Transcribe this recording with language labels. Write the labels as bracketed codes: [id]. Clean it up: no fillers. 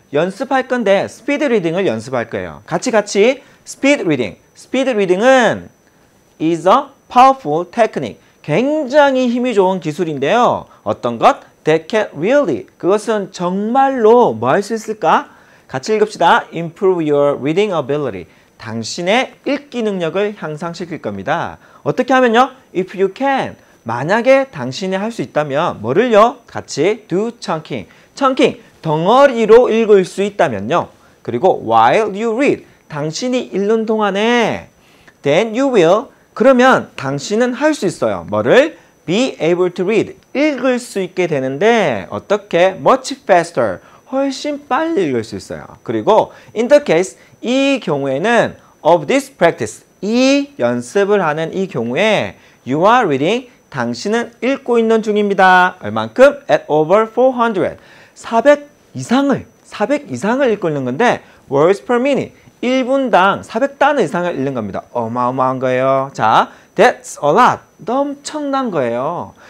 [ko] 연습할 건데 스피드 리딩을 연습할 거예요. 같이 스피드 리딩. 스피드 리딩은 [en] is a powerful technique. [ko] 굉장히 힘이 좋은 기술인데요. 어떤 것? [en] That can really. [ko] 그것은 정말로 뭐 할 수 있을까? 같이 읽읍시다. [en] Improve your reading ability. [ko] 당신의 읽기 능력을 향상시킬 겁니다. 어떻게 하면요? [en] If you can. [ko] 만약에 당신이 할 수 있다면 뭐를요? 같이 [en] do chunking. chunking. [ko] 덩어리로 읽을 수 있다면요. 그리고 [en] while you read. [ko] 당신이 읽는 동안에 [en] then you will. [ko] 그러면 당신은 할 수 있어요. 뭐를? [en] be able to read. [ko] 읽을 수 있게 되는데 어떻게? [en] much faster. [ko] 훨씬 빨리 읽을 수 있어요. 그리고 [en] in the case, [ko] 이 경우에는 [en] of this practice. [ko] 이 연습을 하는 이 경우에 [en] you are reading. [ko] 당신은 읽고 있는 중입니다. 얼만큼? [en] at over 400. [ko] 400 이상을 읽고 있는 건데 [en] words per minute. [ko] 1분당 400단어 이상을 읽는 겁니다. 어마어마한 거예요. 자, [en] that's a lot. [ko] 엄청난 거예요.